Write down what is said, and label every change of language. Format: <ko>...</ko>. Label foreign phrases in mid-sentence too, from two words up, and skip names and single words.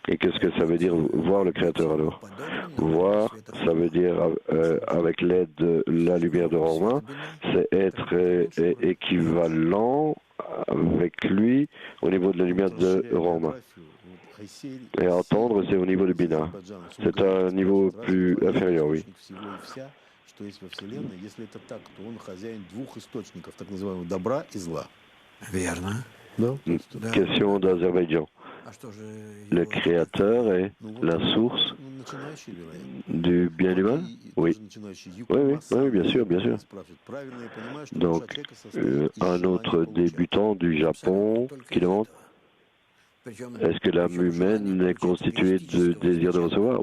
<fr>Et qu'est-ce que ça veut dire voir le Créateur alors? Voir, ça veut dire avec l'aide de la lumière de Romain, c'est être équivalent avec lui au niveau de la lumière de Romain. Et entendre, c'est au niveau du Bina. C'est un niveau plus inférieur, oui.</fr> <ru>Что есть во Вселенной, если это так, то он хозяин двух источников, так называемого добра и зла. Верно. Да?</ru> <fr>Question d'Azerbaïdjan. Le Créateur est la source du bien et du mal? Oui. Oui, bien sûr, bien sûr. Donc, un autre débutant du Japon qui demande: est-ce que l'âme humaine est constituée de désir de recevoir?</fr>